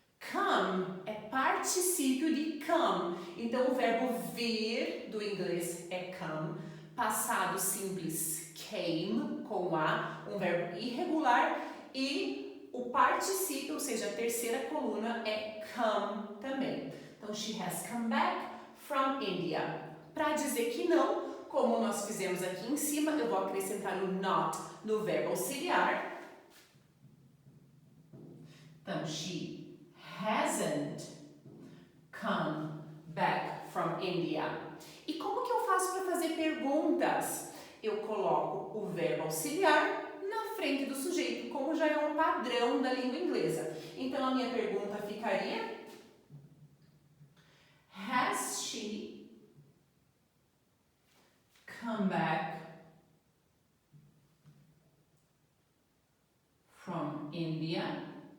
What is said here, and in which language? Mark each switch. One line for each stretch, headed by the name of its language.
Portuguese: Come é particípio de come. Então, o verbo vir do inglês é come. Passado simples, came, com A, um verbo irregular. E o particípio, ou seja, a terceira coluna, é come também.
English: Então, she has come back from India.
Portuguese: Para dizer que não, como nós fizemos aqui em cima, eu vou acrescentar o not no verbo auxiliar.
English: Então, she hasn't come back from India.
Portuguese: E como que eu faço para fazer perguntas? Eu coloco o verbo auxiliar na frente do sujeito, como já é um padrão da língua inglesa. Então, a minha pergunta ficaria:
English: Has she come back from India?